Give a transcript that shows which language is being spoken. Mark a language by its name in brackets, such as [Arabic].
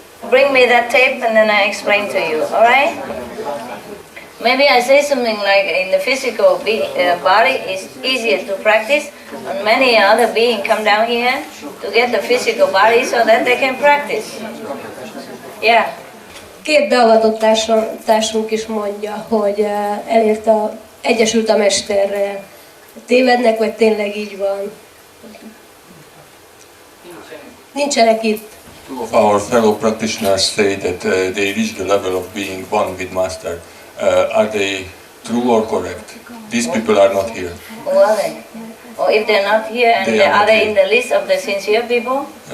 [English] Bring me that tape and then I explain to you, alright? Maybe I say something like in the physical body is easier to practice, and many other beings come down here to get the physical body so that they can practice. Yeah. [Hungarian] 2 beavatott társunk is mondja, hogy egyesült a Mesterrel. Tévednek, vagy tényleg így van? Nincsenek itt. [English] Two of our fellow practitioners say that they reach the level of being one with Master. Are they true or correct? These people are not here. Who are they? Or if they're not here, and are they in the list of the sincere people?